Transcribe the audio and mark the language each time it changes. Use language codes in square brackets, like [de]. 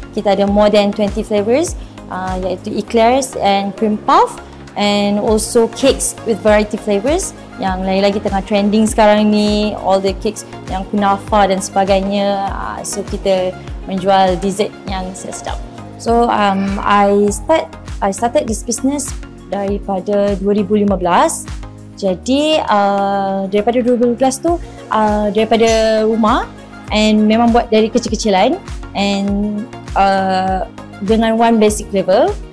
[ms] Kita ada [en] more than 20 flavors, [ms] iaitu [en] eclairs and cream puff, and also cakes with variety flavors. [ms] Yang lagi-lagi tengah trending sekarang ni, [en] all the cakes [ms] yang kunafa dan sebagainya. So kita menjual dessert yang sedap. [en] So I started this business daripada 2015. [ms] Jadi daripada 2015 tu daripada rumah, and memang buat dari kecil-kecilan, and dengan [en] one basic flavor.